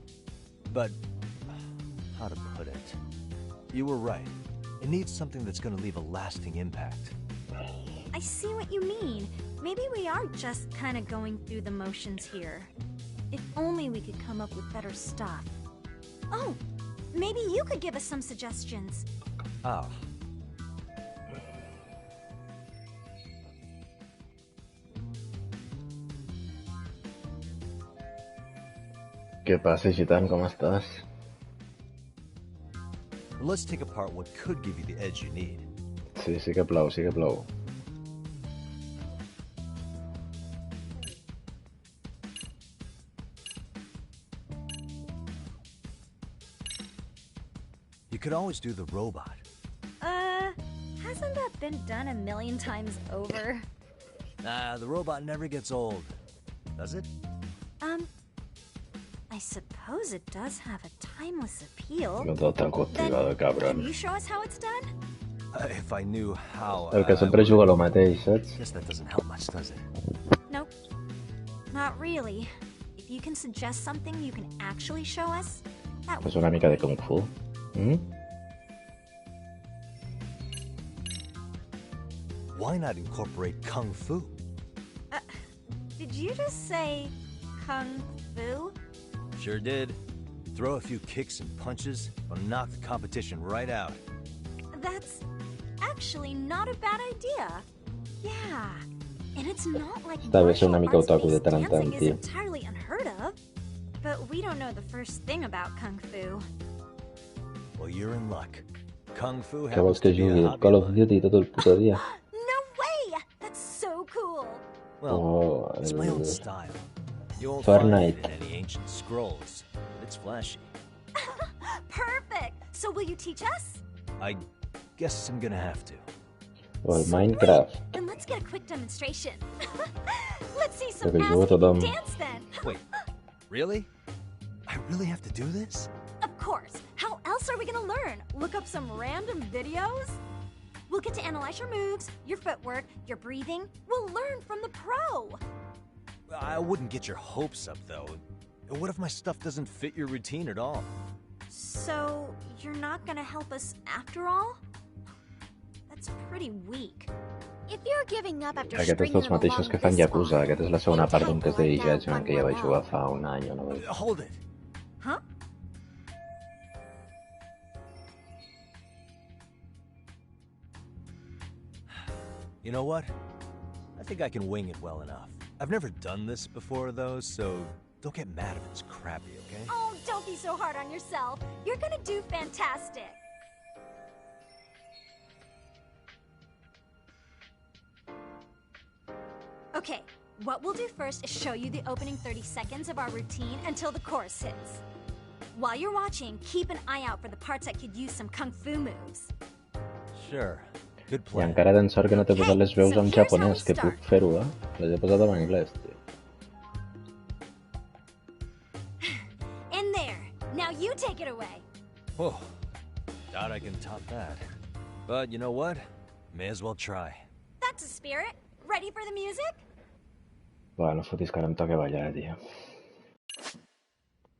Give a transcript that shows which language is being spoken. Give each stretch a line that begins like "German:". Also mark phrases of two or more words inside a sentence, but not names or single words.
English: But, how to put it? You were right. It needs something that's gonna leave a lasting impact. I see what you mean. Maybe we are just kind of going through the motions here. If only we could come up with better stuff. Oh, maybe you could give us some suggestions. Ah.
Spanish: ¿Qué pasa, Gitan? ¿Cómo estás?
English: Let's take apart what could give you the edge you need.
Catalan: Sí, sí que plou, sí que plou.
English: You could always do the robot. Hasn't that been done a million times over? The robot never gets old. Does it? I suppose it does have a timeless appeal.
Spanish: No todo tan cultivado,
English: Can
Spanish: cabrón.
English: you show us how it's done? If I knew how...
Catalan: El que sempre juga lo mateix, saps?
English: Guess that doesn't help much, does it? Nope. Not really. If you can suggest something you can actually show us, that would
Catalan: Pues una mica de Kung Fu.
English: Why not incorporate Kung Fu? Did you just say Kung Fu? Sure did. Throw a few kicks and punches, will knock the competition right out. That's actually not a bad idea. Yeah, and it's not like
Spanish: Esta vez
Catalan: una mica
English: martial
Catalan: otaku de
English: arts-based
Catalan: tan en tan,
English: dancing is
Spanish: tío.
English: entirely unheard of. But we don't know the first thing about Kung Fu. Well, you're in luck. Kung Fu
Catalan: Que
English: happens
Catalan: vols
English: to
Catalan: que
English: be a
Catalan: jugui el
English: hobby
Catalan: Call
English: of
Catalan: of
English: mine.
Catalan: Duty tot el puto dia?
English: No way! That's so cool! Well, Oh, it's my own style. You won't
Catalan: Fortnite.
English: find it in any ancient scrolls, but it's flashy. Perfect! So will you teach us? I guess I'm gonna have to.
Catalan: O el
English: Sweet.
Catalan: Minecraft.
English: Then let's get a quick demonstration. Let's see
Spanish: Creo
English: some
Spanish: que juego
English: ass-kicking
Catalan: tothom.
English: dance then. Wait, really? I really have to do this? Of course. How else are we gonna learn? Look up some random videos? We'll get to analyze your moves, your footwork, your breathing. We'll learn from the pro. I wouldn't get your hopes up, though. What if my stuff doesn't fit your routine at all? So, you're not gonna help us after all? That's pretty weak. If you're giving up after
Catalan: Aquest és
English: stringing
Catalan: dels
English: them
Catalan: mateixos
English: along
Catalan: que fan
English: this
Catalan: Yakuza.
English: far,
Catalan: Aquesta és la segona
English: they
Catalan: part d'un
English: can't
Catalan: test
English: go
Catalan: de
English: down
Catalan: Yakuza
English: one
Catalan: que ja
English: more
Catalan: vaig jugar
English: round.
Catalan: fa un any o no vaig.
English: Hold it! Huh? You know what? I think I can wing it well enough. I've never done this before, though, so don't get mad if it's crappy, okay? Oh, don't be so hard on yourself. You're gonna do fantastic. Okay, what we'll do first is show you the opening 30 seconds of our routine until the chorus hits. While you're watching, keep an eye out for the parts that could use some kung fu moves. Sure. Good I plan.
Catalan: encara tens sort que no t'he posat les veus
English: so
Catalan: en
English: here's how we
Catalan: japonès, que
English: start.
Catalan: puc fer-ho, Les he posat en anglès, tio.
English: And there. Now you take it away. Whoa. Doubt I can top that. But you know what? May as well try. That's a spirit. Ready for the music?
Catalan: Va, no fotis que ara em toca ballar, tio.